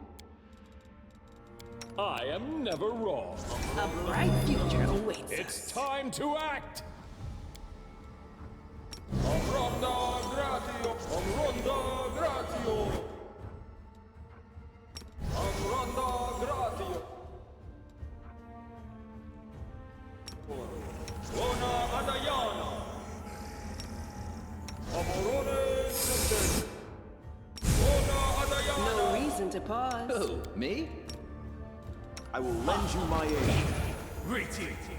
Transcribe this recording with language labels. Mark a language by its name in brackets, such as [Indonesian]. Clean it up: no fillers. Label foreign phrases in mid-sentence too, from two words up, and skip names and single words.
[English] I am never wrong. A bright future awaits It's us. time to act. Ronda gratio, ronda gratio. Ronda gratio. Ona adayana. Amorone sente. Ona adayana. No reason to pause. Who? Me? I will lend you my aid. Retreat.